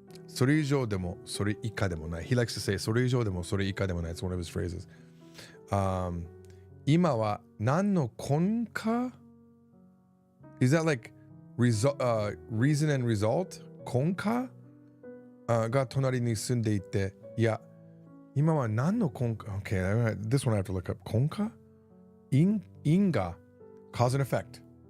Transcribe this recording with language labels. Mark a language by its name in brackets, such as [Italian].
[Japanese] それ以上でもそれ以下でもない。 [English] He likes to say [Japanese] それ以上でもそれ以下でもない。 [English] It's one of his phrases. [Japanese] 今は何の根拠 [English] Is that like reason and result? [Japanese] 根拠が隣に住んでいて、いや、今は何の根拠 [English] Okay, this one I have to look up. [Japanese] 根拠因果 [English] Cause and effect.